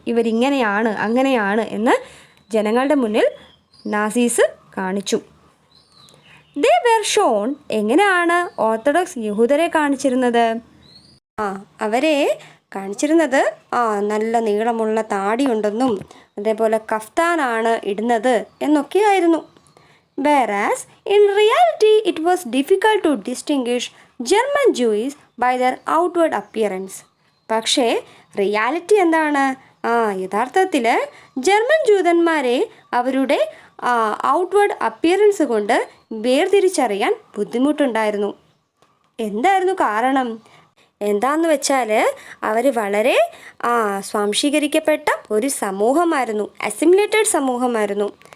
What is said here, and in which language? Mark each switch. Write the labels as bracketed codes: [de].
[ml] ഇവരിങ്ങനെയാണ് അങ്ങനെയാണ് എന്ന് ജനങ്ങളുടെ മുന്നിൽ നാസീസ് കാണിച്ചു. [en] They were shown. [ml] എങ്ങനെയാണ് ഓർത്തഡോക്സ് യഹൂദരെ കാണിച്ചിരുന്നത്? അവരെ കാണിച്ചിരുന്നത് നല്ല നീളമുള്ള താടിയുണ്ടെന്നും അതേപോലെ കഫ്താനാണ് ഇടുന്നത് എന്നൊക്കെയായിരുന്നു. [en] Whereas in reality it was difficult to distinguish German Jews by their outward appearance. [ml] പക്ഷേ റിയാലിറ്റി എന്താണ്? യഥാർത്ഥത്തിൽ ജർമ്മൻ ജൂതന്മാരെ അവരുടെ ഔട്ട്വേർഡ് അപ്പിയറൻസ് കൊണ്ട് വേർതിരിച്ചറിയാൻ ബുദ്ധിമുട്ടുണ്ടായിരുന്നു. എന്തായിരുന്നു കാരണം? എന്താണെന്ന് വെച്ചാൽ അവർ വളരെ സ്വാംശീകരിക്കപ്പെട്ട ഒരു സമൂഹമായിരുന്നു, അസിമിലേറ്റഡ് സമൂഹമായിരുന്നു.